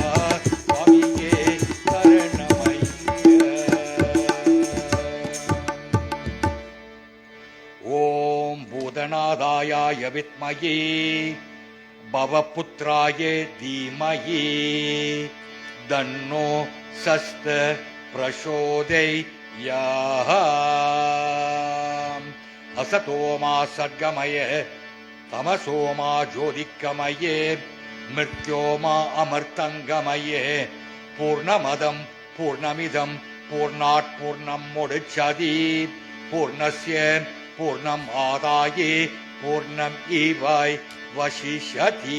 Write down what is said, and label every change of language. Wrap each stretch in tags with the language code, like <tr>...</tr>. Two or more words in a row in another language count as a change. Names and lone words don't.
<ta>சுவாமியே சரணம் ஐயா.</ta> <sa>ॐ भूतनाथाय विद्महे भवपुत्राय धीमहि तन्नो शास्त प्रचोदयात्. असतो मा सद्गमये तमसो मा ज्योतिर्गमये मृत्यो मा अमर्तङ्गमये पूर्णमदं पूर्णमिदं पूर्णात् पूर्णं मुदच्यते पूर्णस्य पूर्णम् आदाय पूर्णम् एवाय वशिष्यति.</sa>